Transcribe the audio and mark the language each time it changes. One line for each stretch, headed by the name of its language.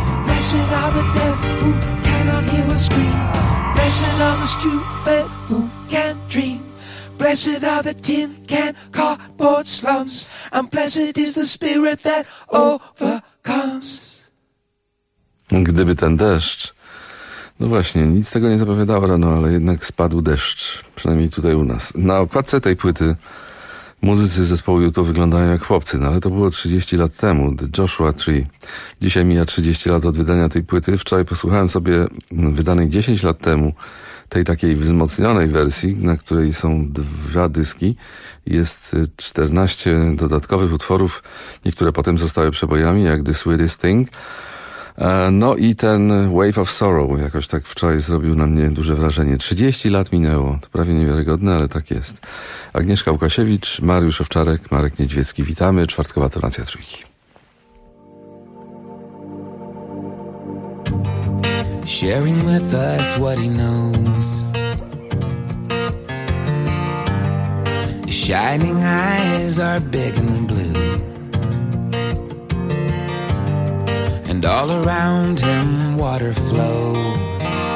English: Blessed are the deaf who cannot hear or scream. Blessed are the stupid who can't dream. Blessed are the tin can cardboard slums. And blessed is the spirit that overcomes.
Polish: Gdyby ten deszcz. No właśnie, nic tego nie zapowiadało rano, ale jednak spadł deszcz. Przynajmniej tutaj u nas. Na okładce tej płyty muzycy zespołu YouTube wyglądają jak chłopcy, no ale to było 30 lat temu, The Joshua Tree. Dzisiaj mija 30 lat od wydania tej płyty. Wczoraj posłuchałem sobie wydanej 10 lat temu tej takiej wzmocnionej wersji, na której są dwa dyski. Jest 14 dodatkowych utworów, niektóre potem zostały przebojami, jak The Sweetest Thing. No i ten Wave of Sorrow jakoś tak wczoraj zrobił na mnie duże wrażenie. 30 lat minęło, to prawie niewiarygodne, ale tak jest. Agnieszka Łukasiewicz, Mariusz Owczarek, Marek Niedźwiecki, witamy, czwartkowa tonacja trójki.
English: Sharing with us what he knows. Shining eyes are big and blue. And all around him water flows.